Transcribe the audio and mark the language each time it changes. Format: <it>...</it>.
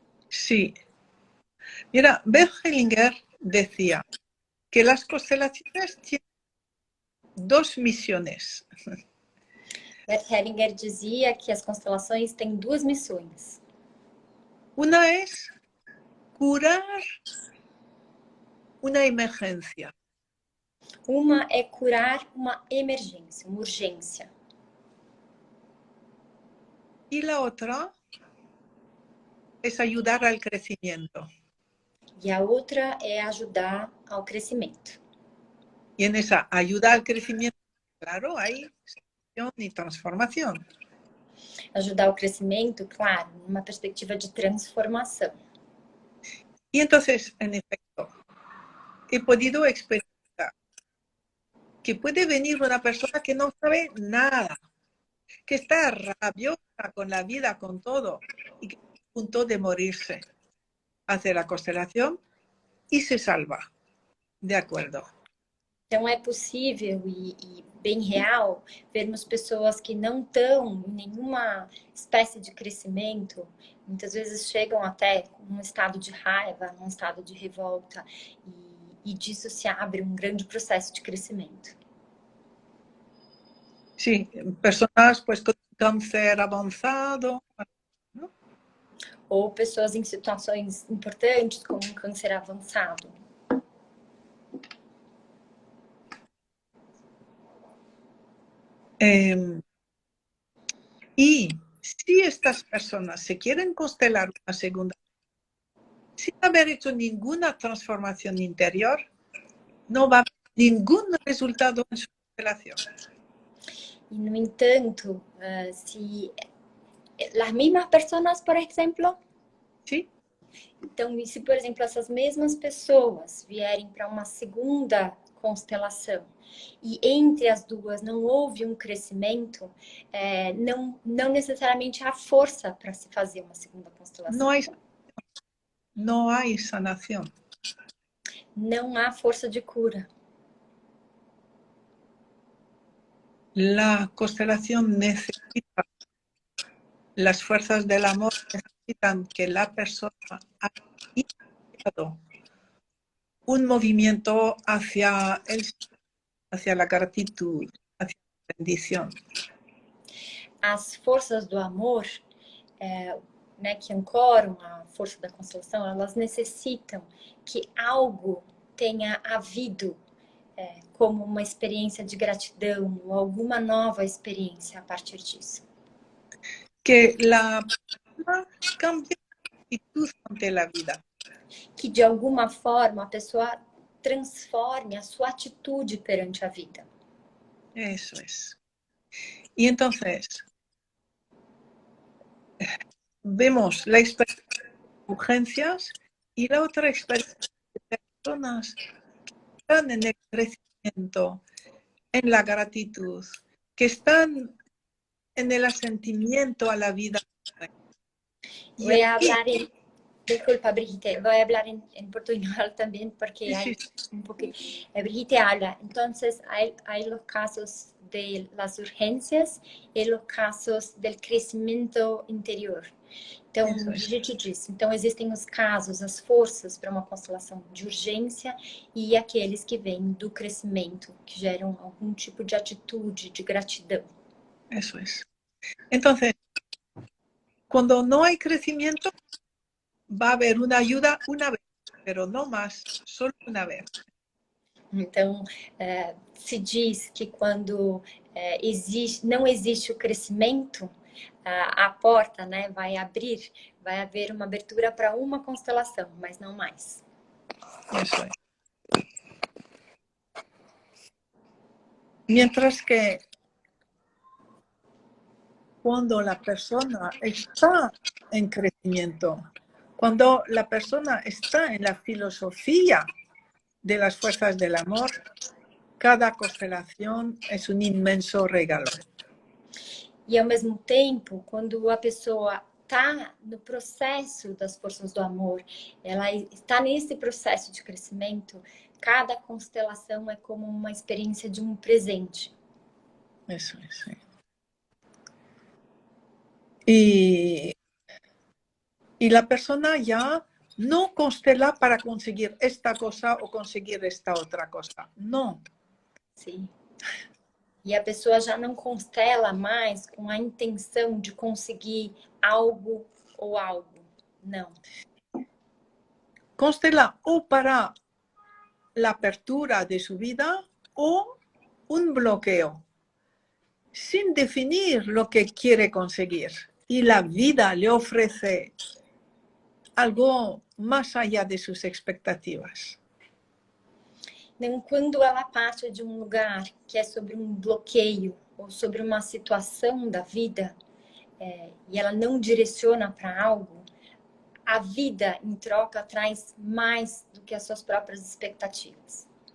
<es>Sí. Mira, Bert Hellinger decía que las constelaciones tienen dos misiones.</es> <pt>Bert Hellinger dizia que as constelações têm duas missões.</pt> <es>Una es curar una emergencia.</es> <pt>Uma é curar uma emergência, uma urgência.</pt> <es>Y la otra es ayudar al crecimiento.</es> <pt>E a outra é ajudar ao crescimento.</pt> <es>Y en esa ayuda al crecimiento, claro, hay sanación y transformación.</es> <pt>Ajudar ao crescimento, claro, numa perspectiva de transformação.</pt> <es>Y entonces, en efecto, he podido experimentar que puede venir una persona que no sabe nada, que está rabiosa con la vida, con todo, y que está a punto de morirse. Hace la constelación y se salva. De acuerdo.</es> <pt>Então é possível e bem real vermos pessoas que não estão em nenhuma espécie de crescimento, muitas vezes chegam até num estado de raiva, num estado de revolta, e disso se abre um grande processo de crescimento.</pt> <es>Sí, personas pues con cáncer avanzado, ¿no?</es> <pt>Ou pessoas em situações importantes, como um câncer avançado.</pt> <es>Y si estas personas se quieren constelar una segunda sin haber hecho ninguna transformación interior, no va a haber ningún resultado en su constelación.</es> <pt>E, no entanto, se as mesmas pessoas, por exemplo,</pt> <es>¿Sí?</es> <pt>então, e se, por exemplo, essas mesmas pessoas vierem para uma segunda constelação e entre as duas não houve um crescimento, não necessariamente há força para se fazer uma segunda constelação.</pt> <es>No hay sanación.</es> <pt>Não há força de cura.</pt> <es>La constelación necesita, las fuerzas del amor necesitan que la persona haya iniciado un movimiento hacia la gratitud, hacia la bendición.</es> <pt>As forças do amor, que ancoram a força da constelação, elas necessitam que algo tenha havido como uma experiência de gratidão ou alguma nova experiência a partir disso.</pt> <es>Que la persona cambie actitud ante la vida.</es> <pt>Que de alguma forma a pessoa transforme a sua atitude perante a vida.</pt> <es>Eso es. Y entonces, vemos la experiencia de urgencias y la otra experiencia de personas que están en el crecimiento, en la gratitud, que están en el asentimiento a la vida. Y Voy a aquí, hablar disculpa, Brigitte, voy a hablar en portuñol también porque sí, hay sí, un poquito. Brigitte habla, entonces hay los casos de las</es> <pt>urgências e</pt> <es>los casos del</es> <pt>crescimento</pt> <es>interior.</es> <pt>Então,</pt> <es>eso es.</es> <pt>Brigitte disse, então existem os casos, as forças para uma constelação de urgência e aqueles que vêm do crescimento, que geram algum tipo de atitude, de gratidão.</pt> <es>Eso es. Entonces, cuando no hay crecimiento, va a haber una ayuda una vez, pero no más, solo una vez.</es> <pt>Então, se diz que quando não existe o crescimento, a porta, né, vai abrir, vai haver uma abertura para uma constelação, mas não mais.</pt> <es>Eso es. Mientras que cuando la persona está en crecimiento, cuando la persona está en la filosofía de las fuerzas del amor, cada constelación es un inmenso regalo.</es> <pt>E ao mesmo tempo, quando a pessoa está no processo das forças do amor, ela está nesse processo de crescimento, cada constelação é como uma experiência de um presente.</pt> <es>Eso es. Sí. Y la persona ya no constela para conseguir esta cosa o conseguir esta otra cosa. No.</es> <pt>Sim. E a pessoa já não constela mais com a intenção de conseguir algo ou algo. Não.</pt> <es>Constela o para la apertura de su vida o un bloqueo, sin definir lo que quiere conseguir. Y la vida le ofrece algo más allá de sus expectativas.</es> <pt>Então, quando ela parte de um lugar que é sobre um bloqueio ou sobre uma situação da vida, e ela não direciona para algo, a vida, em troca, traz mais do que as suas próprias expectativas.</pt>